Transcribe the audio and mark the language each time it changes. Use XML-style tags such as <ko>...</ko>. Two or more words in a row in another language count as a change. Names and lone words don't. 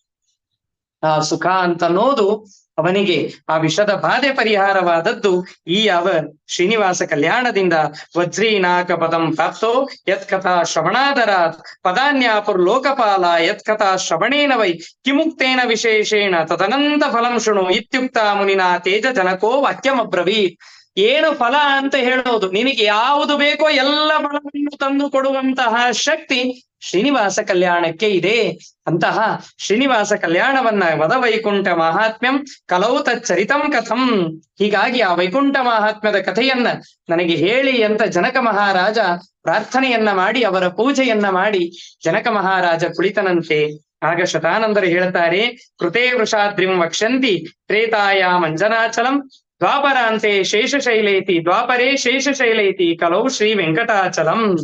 <kn>ಆ ಸುಖ ಅಂತನ್ನೋದು ಅವನಿಗೆ ಆ ವಿಷದ ಬಾಧೆ ಪರಿಹಾರವಾದದ್ದು ಈ ಯಾವ ಶ್ರೀನಿವಾಸ ಕಲ್ಯಾಣದಿಂದ.</kn> <sa>ವಜ್ರೀನಾಕ ಪದಂ ಪ್ರಾಪ್ತೋ ಯತ್ಕಥಾ ಶ್ರವಣಾದರಾತ್, ಪದಾನ್ಯಾಪುರ್ ಲೋಕಪಾಲ ಯತ್ಕಥಾ ಶ್ರವಣೇನ ವೈ ಕಿಮುಕ್ತೇನ ವಿಶೇಷೇಣ ತದನಂತ ಫಲಂ ಶೃಣು ಇತ್ಯುಕ್ತ ಮುನಿನಾ ತೇಜ ಜನಕೋ ವಾಕ್ಯಮಬ್ರವೀತ್.</sa> <kn>ಏನು ಫಲ ಅಂತ ಹೇಳೋದು, ನಿನಗೆ ಯಾವುದು ಬೇಕೋ ಎಲ್ಲ ಫಲವನ್ನು ತಂದು ಕೊಡುವಂತಹ ಶಕ್ತಿ ಶ್ರೀನಿವಾಸ ಕಲ್ಯಾಣಕ್ಕೆ ಇದೆ. ಅಂತಹ ಶ್ರೀನಿವಾಸ ಕಲ್ಯಾಣವನ್ನ</kn> <sa>ವದ ವೈಕುಂಠ ಮಹಾತ್ಮ್ಯಂ ಕಲೌ ತಚ್ಚರಿತಂ ಕಥಂ.</sa> <kn>ಹೀಗಾಗಿ ಆ ವೈಕುಂಠ ಮಹಾತ್ಮ್ಯದ ಕಥೆಯನ್ನ ನನಗೆ ಹೇಳಿ ಅಂತ ಜನಕ ಮಹಾರಾಜ ಪ್ರಾರ್ಥನೆಯನ್ನ ಮಾಡಿ ಅವರ ಪೂಜೆಯನ್ನ ಮಾಡಿ ಜನಕ ಮಹಾರಾಜ ಕುಳಿತನಂತೆ. ಆಗ ಶತಾನಂದರು ಹೇಳ್ತಾರೆ,</kn> <sa>ಕೃತೇ ವೃಷಾದ್ರಿಂ ವಕ್ಷ್ಯಂತಿ ತ್ರೇತಾಯಾಮ್ ಅಂಜನಾಚಲಂ, ದ್ವಾಪರಾಂತೆ ಶೇಷಶೈಲೇತಿ ದ್ವಾಪರೇ ಶೇಷಶೈಲೇತಿ ಕಲೌ ಶ್ರೀ ವೆಂಕಟಾಚಲಂ.</sa>